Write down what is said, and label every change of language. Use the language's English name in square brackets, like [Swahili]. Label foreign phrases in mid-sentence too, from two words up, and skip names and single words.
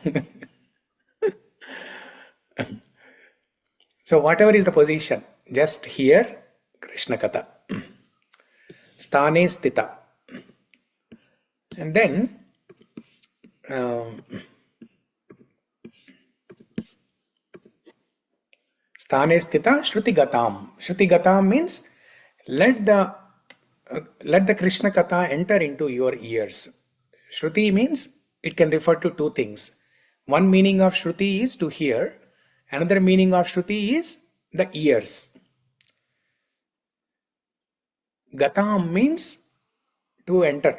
[English] So whatever is the position, just hear Krishna-kathā. [Sanskrit] Sthāne sthita. [English] And then [Sanskrit] sthāne sthita śruti-gatāṁ. [English] Śruti-gatāṁ means let the Krishna-kathā enter into your ears. Shruti means it can refer to 2 things. One meaning of Shruti is to hear. Another meaning of Shruti is the ears. Gatāṁ means to enter.